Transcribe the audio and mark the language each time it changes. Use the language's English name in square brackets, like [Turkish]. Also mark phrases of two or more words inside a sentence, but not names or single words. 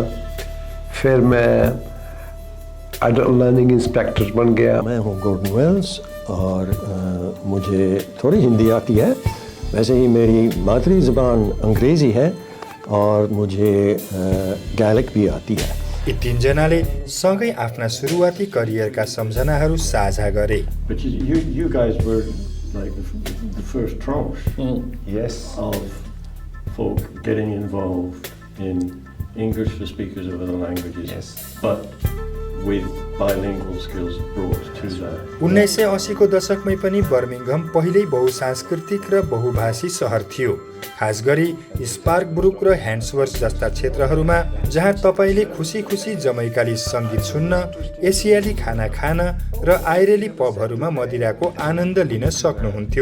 [Hindi] फिर मैं [English] adult learning inspector [Hindi] बन गया। मैं हूँ गॉर्डन वेल्स और मुझे थोड़ी हिंदी आती है। वैसे ही मेरी मातृ ज़बान अंग्रेज़ी है और मुझे गैलिक भी आती है। [Nepali] यी तीनजनाले सँगै आफ्ना सुरुवाती करियरका सम्झनाहरू साझा गरे। [English] But you guys were like the first tranche Yes. of folk getting involved in English for speakers of other languages. Yes. But with bilingual skills brought to that. [Nepali] 1980 को दशकमै पनि बर्मिंघम पहिल्यै बहुसांस्कृतिक र बहुभाषी सहर थियो, खास गरी स्पार्कब्रुक र ह्यान्ड्सवर्थ जस्ता क्षेत्रहरूमा, जहाँ तपाईले खुसी-खुसी जमैकाली सङ्गीत सुन्न, एसियाली खाना खान र आइरेली पबहरूमा मदिराको आनन्द लिन सक्नुहुन्थ्यो।